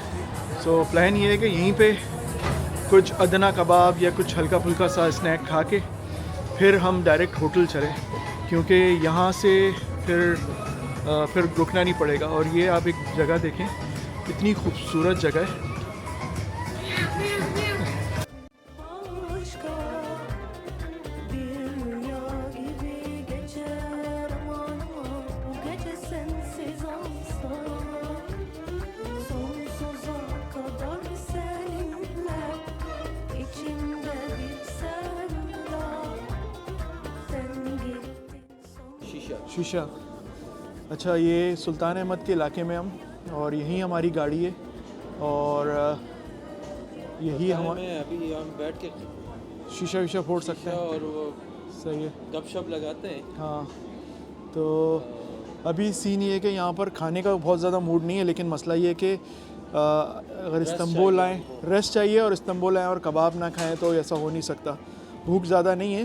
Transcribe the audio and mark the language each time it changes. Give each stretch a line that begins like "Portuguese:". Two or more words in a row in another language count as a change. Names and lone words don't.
Urdu: سو پلان یہ ہے کہ یہیں پہ کچھ ادنہ کباب یا کچھ ہلکا پھلکا سا اسنیک کھا کے پھر ہم ڈائریکٹ ہوٹل چلے، کیونکہ یہاں سے پھر رکنا نہیں پڑے گا. اور یہ آپ ایک جگہ دیکھیں، اتنی خوبصورت جگہ ہے.
Turkish: Başka bir rüya gibi geçer aman aman bu gece sensiz olsa sonsuza kadar seninle içimde bir sevda sen gittin son
Urdu: शीशा शीशा। اچھا، یہ سلطان احمد کے علاقے میں ہم، اور یہیں ہماری گاڑی ہے، اور یہی ہم میں ابھی ہم بیٹھ کے شیشہ ویشہ پھوڑ سکتے ہیں. اور وہ صحیح ہے. گپ شپ لگاتے ہیں. ہاں، تو ابھی سین یہ ہے کہ یہاں پر کھانے کا بہت زیادہ موڈ نہیں ہے، لیکن مسئلہ یہ ہے کہ اگر استنبول آئیں، ریسٹ چاہیے، اور استنبول آئیں اور کباب نہ کھائیں تو ایسا ہو نہیں سکتا.